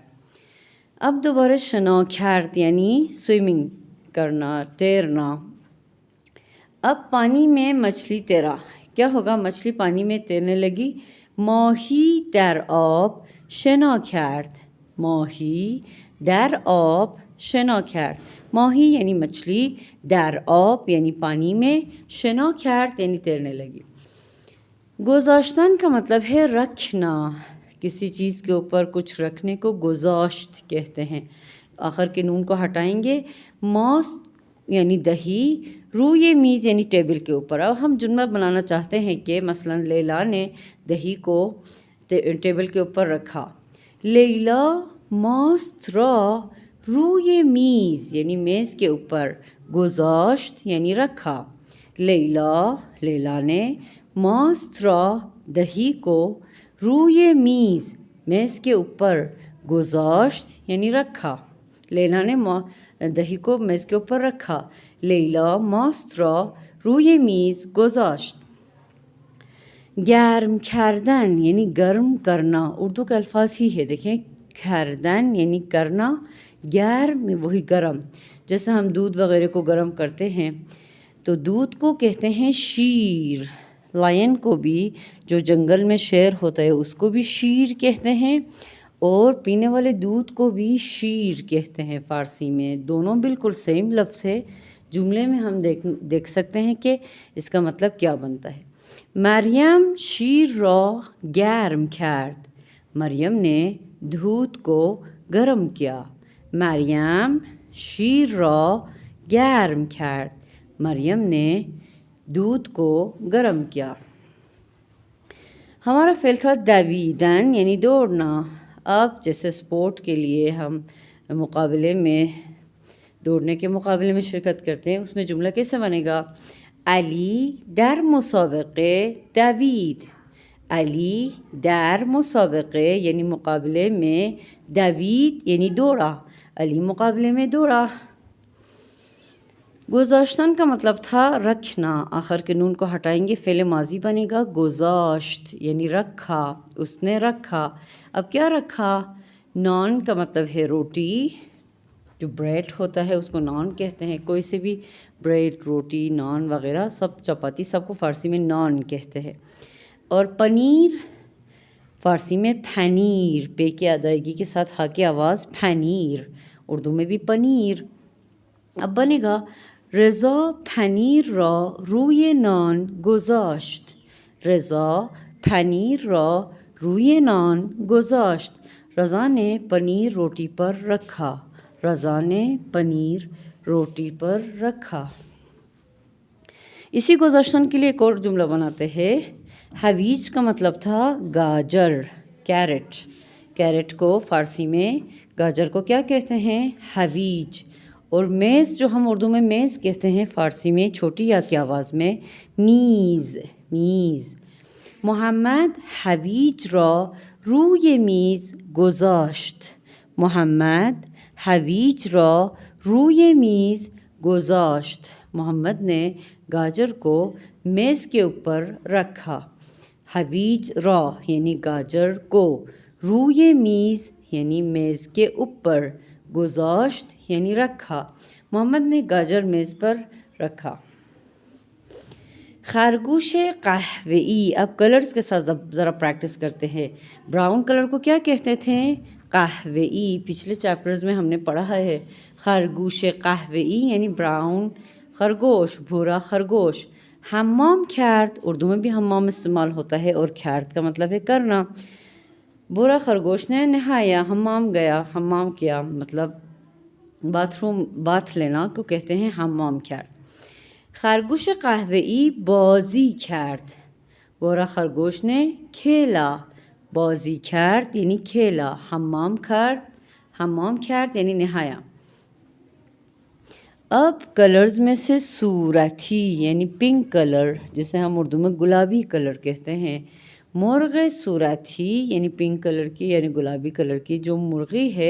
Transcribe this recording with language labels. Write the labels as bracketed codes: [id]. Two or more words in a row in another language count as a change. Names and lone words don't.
[ur] اب دوبارہ [fa] شنا کرد [ur] یعنی سوئمنگ کرنا، تیرنا. اب پانی میں مچھلی تیرا. کیا ہوگا؟ مچھلی پانی میں تیرنے لگی. [fa] ماهی در آب شنا کرد. ماهی در آب شنا کرد. [ur] ماهی یعنی مچھلی، [fa] در آب [ur] یعنی پانی میں، [fa] شنا کرد [ur] یعنی تیرنے لگی. گذاشتن کا مطلب ہے رکھنا. کسی چیز کے اوپر کچھ رکھنے کو گذاشت کہتے ہیں. آخر کے نون کو ہٹائیں گے. ماس یعنی دہی، [fa] روی میز [ur] یعنی ٹیبل کے اوپر. اب ہم جملہ بنانا چاہتے ہیں کہ مثلا لیلا نے دہی کو ٹیبل کے اوپر رکھا. [fa] لیلا ماست را روی میز [ur] یعنی میز کے اوپر، گذاشت یعنی رکھا. لیلا نے [fa] ماست را [ur] دہی کو [fa] روی میز [ur] میز کے اوپر گذاشت یعنی رکھا. لیلا نے دہی کو میز کے اوپر رکھا. [fa] لیلا ماست را روی میز گذاشت. گرم کردن [ur] یعنی گرم کرنا. اردو کے الفاظ ہی ہے، دیکھیں. کردن یعنی کرنا، گرم وہی گرم. جیسے ہم دودھ وغیرہ کو گرم کرتے ہیں تو دودھ کو کہتے ہیں شیر. لائن کو بھی، جو جنگل میں شیر ہوتا ہے اس کو بھی شیر کہتے ہیں، اور پینے والے دودھ کو بھی شیر کہتے ہیں فارسی میں. دونوں بالکل سیم لفظ ہے. جملے میں ہم دیکھ سکتے ہیں کہ اس کا مطلب کیا بنتا ہے. [fa] مریم شیر را گرم کرد. [ur] مریم نے دودھ کو گرم کیا. [fa] مریم شیر را گرم کرد. [ur] مریم نے دودھ کو گرم کیا. ہمارا فعل تھا دویدن یعنی دوڑنا. اب جیسے سپورٹ کے لیے ہم مقابلے میں، دوڑنے کے مقابلے میں شرکت کرتے ہیں، اس میں جملہ کیسے بنے گا؟ [fa] علی در مسابقه دوید. علی در مسابقه [ur] یعنی مقابلے میں، دوید یعنی دوڑا، علی مقابلے میں دوڑا۔ گذاشتن کا مطلب تھا رکھنا، آخر کے نون کو ہٹائیں گے فعل ماضی بنے گا گذاشت یعنی رکھا، اس نے رکھا۔ اب کیا رکھا؟ نان کا مطلب ہے روٹی، جو بریڈ ہوتا ہے اس کو نان کہتے ہیں، کوئی سے بھی بریڈ، روٹی، نان وغیرہ سب، چپاتی سب کو فارسی میں نان کہتے ہیں۔ اور پنیر فارسی میں پھنیر، پے کی ادائیگی کے ساتھ ہا کی آواز پھنیر، اردو میں بھی پنیر۔ اب بنے گا [fa] رضا پنیر را روی نان گذاشت، رضا پنیر را روی نان گذاشت، [ur] رضا نے پنیر روٹی پر رکھا، رضا نے پنیر روٹی پر رکھا۔ اسی گذاشتن کے لیے ایک اور جملہ بناتے ہیں۔ حویج کا مطلب تھا گاجر، کیرٹ، کیرٹ کو فارسی میں، گاجر کو کیا کہتے ہیں؟ حویج۔ اور میز جو ہم اردو میں میز کہتے ہیں، فارسی میں چھوٹی یا کی آواز میں میز، میز۔ [fa] محمد حویج را روی میز گذاشت، محمد حویج را روی میز گذاشت، [ur] محمد نے گاجر کو میز کے اوپر رکھا۔ [fa] حویج را [ur] یعنی گاجر کو، [fa] روی میز [ur] یعنی میز کے اوپر، گذاشت یعنی رکھا، محمد نے گاجر میز پر رکھا۔ [fa] خرگوش قہوئی، [ur] اب کلرز کے ساتھ ذرا پریکٹس کرتے ہیں۔ [en] brown color [ur] کو کیا کہتے تھے؟ قہوئی، پچھلے چیپٹرز میں ہم نے پڑھا ہے۔ [fa] خرگوش قہوئی [ur] یعنی براؤن خرگوش، بھورا خرگوش۔ [fa] حمام کرد، [ur] اردو میں بھی حمام استعمال ہوتا ہے، اور کرد کا مطلب ہے کرنا۔ بھورا خرگوش نے نہایا، حمام گیا، حمام کیا، مطلب باتھ لینا کو کہتے ہیں [fa] حمام کرد۔ خرگوش قهوه‌ای بازی کرد، [ur] بورا خرگوش نے کھیلا، [fa] بازی کرد [ur] یعنی کھیلا، [fa] حمام کرد [ur] یعنی نہایا۔ اب کلرز میں سے صورتی یعنی [en] pink color, [ur] جسے ہم اردو میں گلابی کلر کہتے ہیں۔ [fa] مرغ صورتی [ur] یعنی [en] pink color [ur] کی یعنی گلابی کلر کی جو مرغی ہے۔